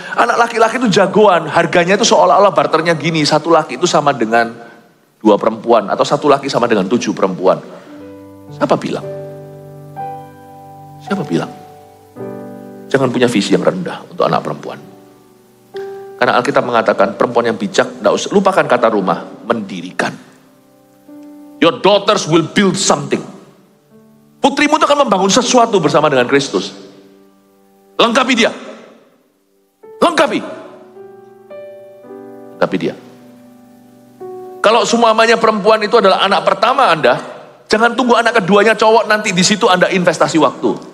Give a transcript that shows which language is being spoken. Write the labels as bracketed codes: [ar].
[id] Anak laki-laki itu jagoan, harganya itu seolah-olah barternya gini, satu laki itu sama dengan 2 perempuan, atau satu laki sama dengan 7 perempuan. Siapa bilang? Siapa bilang? Jangan punya visi yang rendah untuk anak perempuan. Karena Alkitab mengatakan perempuan yang bijak, lupakan kata rumah, mendirikan. [en] Your daughters will build something. [id] Putrimu itu akan membangun sesuatu bersama dengan Kristus. Lengkapi dia. Lengkapi dia. Kalau semuanya perempuan itu adalah anak pertama Anda, jangan tunggu anak keduanya cowok, nanti di situ Anda investasi waktu.